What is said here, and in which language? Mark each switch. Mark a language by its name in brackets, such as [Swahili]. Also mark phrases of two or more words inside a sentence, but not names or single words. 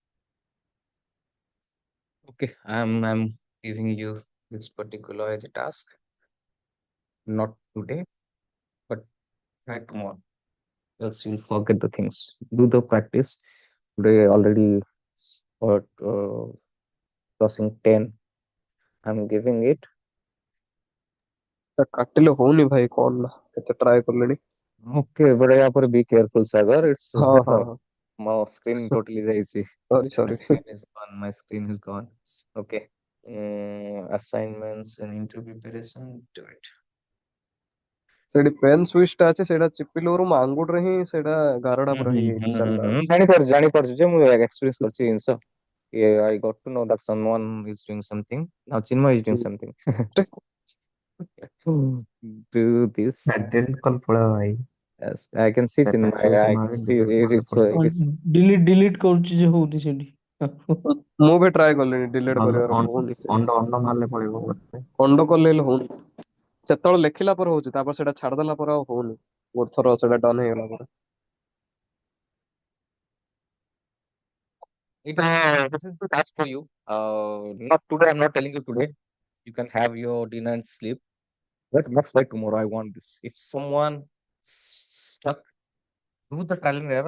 [English] Okay, I'm giving you this particular as a task, not today, but try tomorrow. Else you'll forget the things. Do the practice. Today already or crossing 10. I'm giving it. [Odia] କାଟିଲେ ହଉନି ଭାଇ କଣ ନା କେତେ ଟ୍ରାଏ କଲେଣି [English] Okay, but [Hindi] यहाँ पर [English] be careful, Sagar. It's [Odia] ହଁ ହଁ ହଁ [English] my screen totally ଯାଇଛି. ସରି My ସରି screen is gone. My screen is gone. Okay. Assignments and interview preparation. Do it. [Odia] ସେଠି ପେନ୍ ସୁଇଚ ଟା ଅଛି ସେଇଟା ଚିପିଲରୁ ମୋ ଆଙ୍ଗୁଠିରେ ହିଁ ସେଇଟା ଗାରଟା ପୁରା ହେଇଯାଇଛି ଚାଲିଲା ବେଳକୁ ଜାଣିପାରୁଛି ଯେ ମୁଁ experience କରିଛି ଜିନିଷ. [English] Yeah, I got to know that someone is doing something. Now Chinmay is doing something. Do this. [Hindi] Delete कल पड़ा भाई [English] Yes, I can see Chinmay. I can see it's [Odia] delete କରୁଛି ଯେ ହଉନି ସେଠି ମୁଁ ବି ଟ୍ରାଏ କଲିଣି ଡିଲିଟ କରିବାର ହଉନି ସେ ଅଣ୍ଡ ମାରିଲେ ପଳେଇବ ବୋଧେ ଖଣ୍ଡ କଲେ ହେଲେ ହଉନି ସେତେବେଳେ ଲେଖିଲା ପରେ ହଉଛି ତାପରେ ସେଇଟା ଛାଡିଦେଲା ପରେ ଆଉ ହଉନି ଗୋଟେ ଥର ସେଇଟା ଡନ୍ ହେଇଗଲା ପରେ [English] this is the task for you. Not today. I'm not telling you today. You can have your dinner and sleep. But that's why tomorrow I want this. If someone stuck, do the trial and error.